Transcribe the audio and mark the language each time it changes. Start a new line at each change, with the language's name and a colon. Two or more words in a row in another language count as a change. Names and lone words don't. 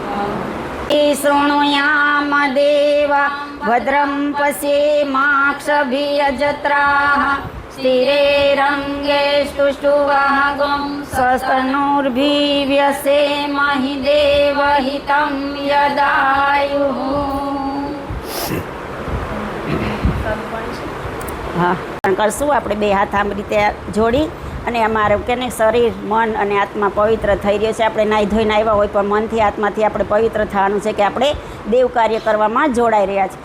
Sanskrit: शृणुयाम देवा भद्रं पश्येमाक्षभिर्यजत्राः स्थिरैरङ्गैस्तुष्टुवः स्वस्तनूर्भिर्व्यसेमहि देवहितं यदायुः
Gujarati: હા પણ કરશું આપણે બે હાથ આમ રીતે જોડી અને અમારું કે ને શરીર મન અને આત્મા પવિત્ર થઈ રહ્યો છે. આપણે નાહી ધોઈને આવ્યા હોય પણ મનથી આત્માથી આપણે પવિત્ર થવાનું છે કે આપણે દેવ કાર્ય કરવામાં જોડાઈ રહ્યા છે.